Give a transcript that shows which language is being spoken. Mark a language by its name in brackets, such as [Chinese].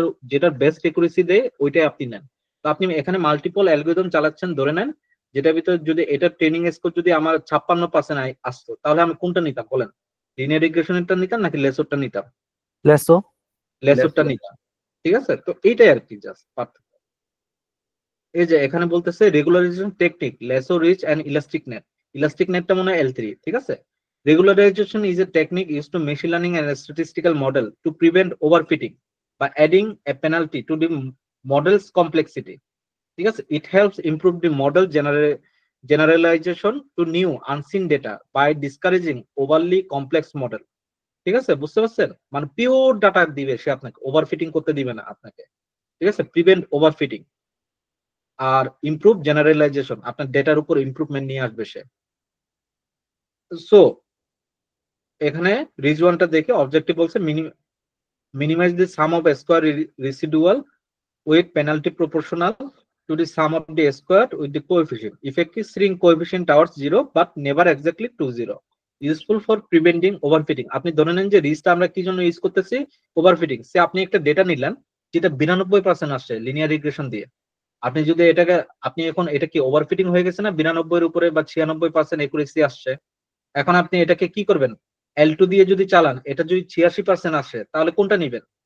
[Bangla] যেটার best accuracy দেয় ওইটাই আপনি নেন। তো আপনি এখানে মাল্টিপল অ্যালগরিদম চালাচ্ছেন, ধরে নেন যেটার ভিতরে যদি এটা ট্রেনিং স্কোর যদি আমার 56% আসতো তাহলে আমি কোনটা নিতাম বলেন? লিনিয়ার রিগ্রেশনেরটা নিতাম নাকি লেসোরটা নিতাম? লেসোরটা নিতাম, ঠিক আছে? তো এইটাই আর কি জাস্ট পার্থক্য। এই যে এখানে বলতেছে regularisation technique lasso rich and elastic net. Elastic নেটটা মনে হয় L3, ঠিক আছে? [English] Regularization is a technique used to machine learning and a statistical model to prevent overfitting by adding a penalty to the model's complexity. [Bangla] ঠিক আছে? [English] It helps improve the model generalization to new unseen data by discouraging overly complex model. [Bangla] ঠিক আছে? বুঝতে পারছেন? মানে pure data দিবে সে আপনাকে, overfitting করতে দিবে না আপনাকে, ঠিক আছে? প্রিভেন্ট ওভারফিটিং আর ইমপ্রুভ জেনারেলাইজেশন, আপনার ডেটার উপর ইমপ্রুভমেন্ট নিয়ে আসবে সে। [English] so [Bangla] এখানে রিজওয়ানটা দেখে অবজেক্টিভ বলছে [English] minimize the sum of square residual with penalty proportional to the sum of the square with the coefficient. Effective shrink coefficient towards 0 but never exactly to 0. Useful for preventing overfitting. [Bangla] আপনি ধরে নেন যে রিজটা আমরা কি জন্য use করতেছি? Overfitting. সে আপনি একটা ডেটা নিলেন যেটা 92% আসছে লিনিয়ার রিগ্রেশন দিয়ে। আপনি যদি এটাকে আপনি এখন এটা কি ওভারফিটিং হয়ে গেছে না? 92 এর উপরে বা 96% একুরেসি আসছে। এখন আপনি এটাকে কি করবেন? L2 দিয়ে যদি চালান, এটা যদি 86% আসে তাহলে কোনটা নিবেন?